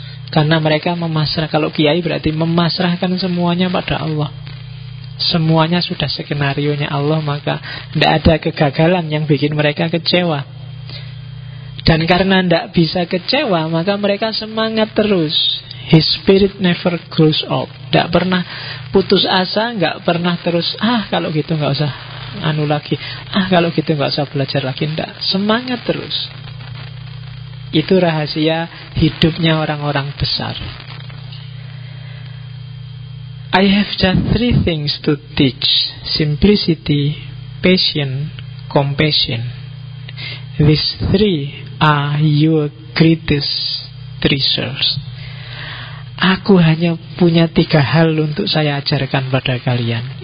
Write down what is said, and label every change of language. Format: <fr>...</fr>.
<id>Karena mereka memasrahkan, kalau kiai berarti memasrahkan semuanya pada Allah. Semuanya sudah skenario-nya Allah, maka tidak ada kegagalan yang bikin mereka kecewa. Dan karena tidak bisa kecewa, maka mereka semangat terus.</id> <en>His spirit never grows old.</en> <id>Tidak pernah putus asa, tidak pernah terus, ah kalau gitu tidak usah anu lagi, ah kalau gitu tidak usah belajar lagi. Tidak, semangat terus. Itu rahasia hidupnya orang-orang besar.</id> <en>I have just three things to teach: simplicity, patience, compassion. These three are your greatest treasures.</en> <id>Aku hanya punya tiga hal untuk saya ajarkan pada kalian.</id>